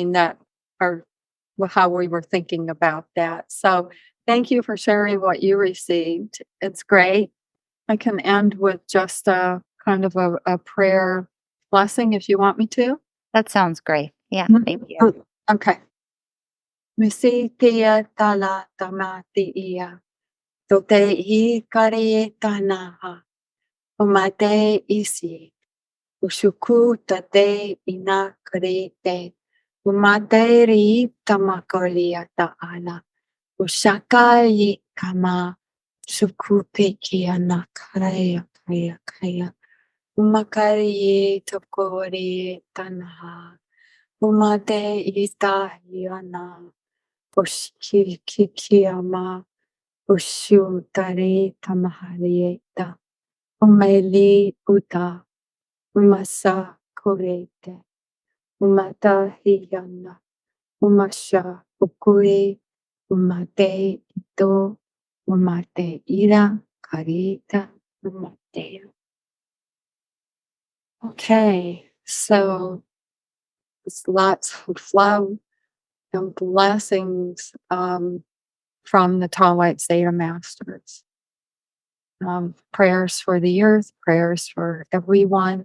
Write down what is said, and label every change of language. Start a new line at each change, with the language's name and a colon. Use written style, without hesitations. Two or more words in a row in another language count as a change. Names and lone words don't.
English: I mean, that are how we were thinking about that. So thank you for sharing what you received. It's great. I can end with just a kind of a prayer blessing if you want me to. That sounds great. Yeah, thank you. Okay. Misi tia tala tamati ia. Tote I kari tanaha. Umate isi. Ushuku tate ina karite. Umate ri tamakalia ta'ala. Ushakai kama. Shukupe kia na kaya kaya kaya. Umakari tokori tanaha. Umate ita yana. Ushiki kikiyama. Ushu tari tamaharieta. Umeli uta. Umasa korete. Umata hiyana. Umasha ukuri. Umate ito. Umate ira. Karita. Umate. Okay, so it's lots of love and blessings from the Tall White Zeta Masters. Prayers for the earth, prayers for everyone.